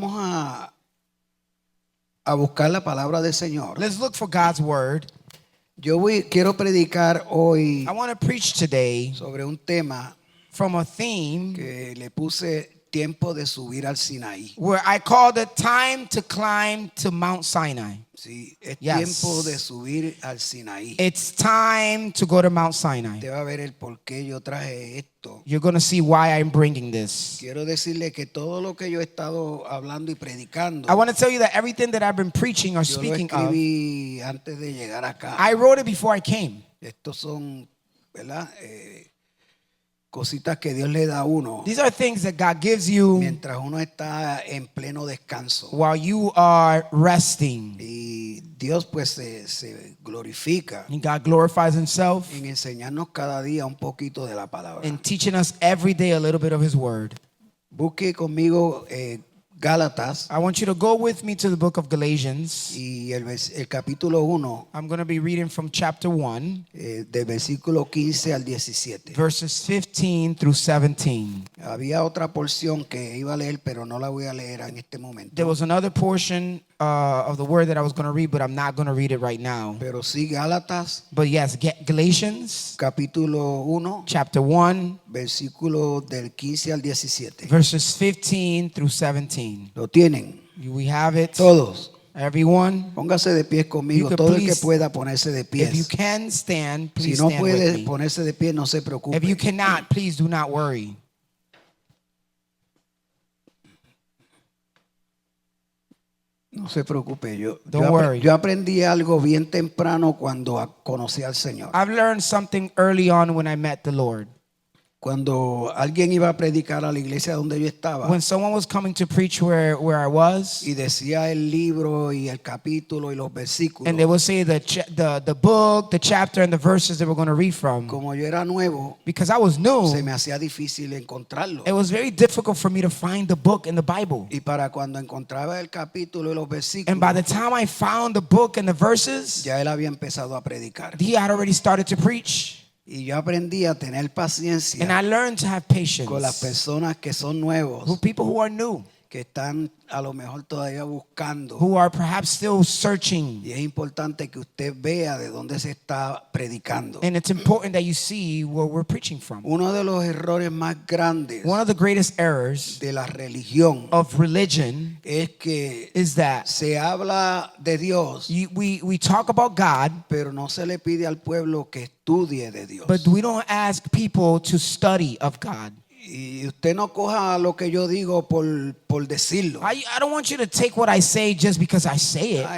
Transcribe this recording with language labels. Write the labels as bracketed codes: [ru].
[es] a buscar la palabra del Señor. [en] Let's look for God's word. [es] Quiero predicar hoy [en] I want to preach today [es] sobre un tema [en] from a theme [es] que le puse tiempo de subir al Sinaí. [en] where I called it time to climb to Mount Sinai. [es] Sí, es [en] Yes. [es] tiempo de subir al Sinaí. [en] It's time to go to Mount Sinai. [es] Usted va a ver el por qué yo traje esto. [en] You're going to see why I'm bringing this. [es] Quiero decirle que todo lo que yo he estado hablando y predicando, [en] I want to tell you that everything that I've been preaching or [es] yo lo [en] speaking of, [es] escribí antes de llegar acá. [en] I wrote it before I came. [es] Estos son, ¿verdad? Cositas que Dios le da a uno [en] These are things that God gives you [es] mientras uno está en pleno descanso. [en] while you are resting. [es] Y Dios pues se glorifica [en] And God glorifies himself [es] en enseñarnos cada día un poquito de la palabra. [en] in teaching us every day a little bit of his word. [es] Busque conmigo Gálatas [en] I want you to go with me to the book of Galatians. [es] y el capítulo 1, [en] I'm going to be reading from chapter 1, [es] del versículo 15 al 17. [en] verses 15 through 17. [es] Había otra porción que iba a leer, pero no la voy a leer en este momento. [en] There was another portion of the word that I was going to read, but I'm not going to read it right now. [es] Pero sí, Gálatas, [en] But yes, Galatians [es] capítulo 1, [en] chapter 1, [es] versículo del 15 al 17. [en] verses 15 through 17. [es] ¿Lo tienen? [en] We have it. [es] Todos. [en] Everyone, [es] Póngase de pie [en] You [es] conmigo. [en] could [es] Todo el que [en] please, [es] pueda ponerse de pie. [en] if you can stand, [es] Si [en] please [es] no [en] stand with [es] puede [en] me. [es] ponerse de pie, no se preocupe. [en] If you cannot, please do not worry. [es] No se preocupe. [en] Don't worry. [es] Yo aprendí algo bien temprano cuando conocí al Señor. [en] I've learned something early on when I met the Lord. [es] Cuando alguien iba a predicar a la iglesia donde yo estaba [en] When someone was coming to preach where I was, [es] y decía el libro y el capítulo y los versículos, [en] and they would say the book, the chapter, and the verses they were going to read from. [es] como yo era nuevo, [en] Because I was new, [es] se me hacía difícil encontrarlo. [en] it was very difficult for me to find the book in the Bible. [es] Y para cuando encontraba el capítulo y los versículos, [en] And by the time I found the book and the verses, [es] ya él había empezado a predicar. [en] he had already started to preach. [es] Y yo aprendí a tener paciencia [en] And I learned to have [es] con las [en] patience [es] personas que son nuevos, [en] with people who are new, [es] que están a lo mejor todavía buscando. [en] who are perhaps still searching. [es] Y es importante que usted vea de dónde se está predicando. [en] And it's important that you see where we're preaching from. [es] Uno de los errores más grandes [en] One of the greatest errors [es] de la religión [en] of religion [es] es que [en] is that [es] se habla de Dios, [en] we talk about God, [es] pero no se le pide al pueblo que estudie de Dios. [en] but we don't ask people to study of God. [es] Y usted no coja lo que yo digo por decirlo. [en] I don't want you to take what I say just because I say it.